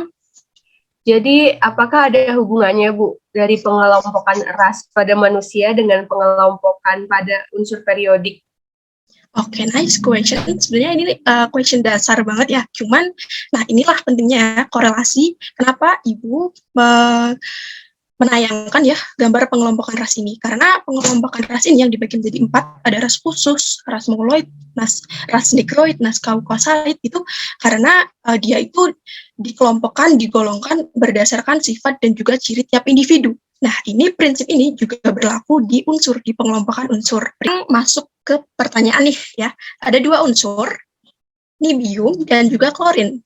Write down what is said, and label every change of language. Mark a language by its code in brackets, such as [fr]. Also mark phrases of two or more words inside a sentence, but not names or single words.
[id] Jadi, apakah ada hubungannya, Bu, dari pengelompokan ras pada manusia dengan pengelompokan pada unsur periodik? [en] Oke, nice question. [id] Sebenarnya ini question dasar banget ya. Cuman, nah inilah pentingnya ya, korelasi. Kenapa Ibu menayangkan ya gambar pengelompokan ras ini? Karena pengelompokan ras ini yang dibagi menjadi 4, ada ras khusus, ras mongoloid, ras negroid, ras kaukasoid, itu karena dia itu dikelompokkan, digolongkan berdasarkan sifat dan juga ciri tiap individu. Nah, ini prinsip ini juga berlaku di unsur, di pengelompokan unsur. Masuk ke pertanyaan nih ya. Ada 2 unsur, nibium dan juga klorin.